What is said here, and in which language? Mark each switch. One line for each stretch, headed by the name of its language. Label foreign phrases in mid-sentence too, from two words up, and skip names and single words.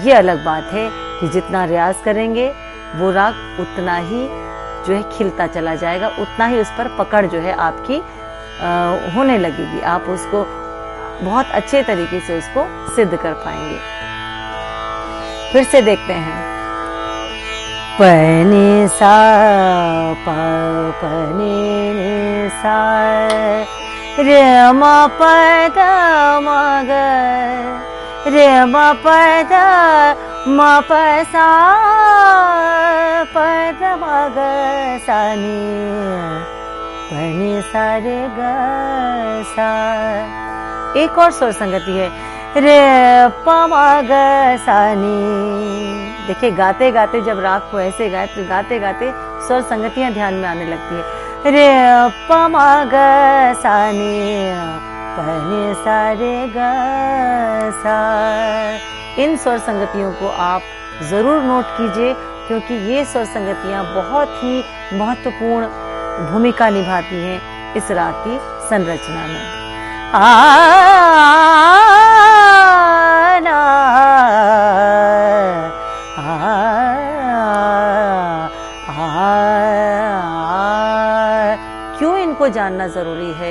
Hindi: ये अलग बात है कि जितना रियाज करेंगे वो राग उतना ही जो है खिलता चला जाएगा, उतना ही उस पर पकड़ जो है आपकी होने लगेगी। आप उसको बहुत अच्छे तरीके से उसको सिद्ध कर पाएंगे। फिर से देखते हैं। पनी सा प पनी नी सा, रे म प ध म ग, रे म प ध म प सा प ध म ग सा नी, प नि सा रे ग सा। एक और स्वर संगति है, रे प म ग सा नी। देखिए गाते गाते जब राग को ऐसे गाए तो गाते गाते स्वर संगतियां ध्यान में आने लगती है। रे प म ग सा नी, प नि सा रे ग सा। इन स्वर संगतियों को आप जरूर नोट कीजिए, क्योंकि ये स्वर संगतियां बहुत ही महत्वपूर्ण भूमिका निभाती हैं इस राग की संरचना में। क्यों इनको जानना जरूरी है?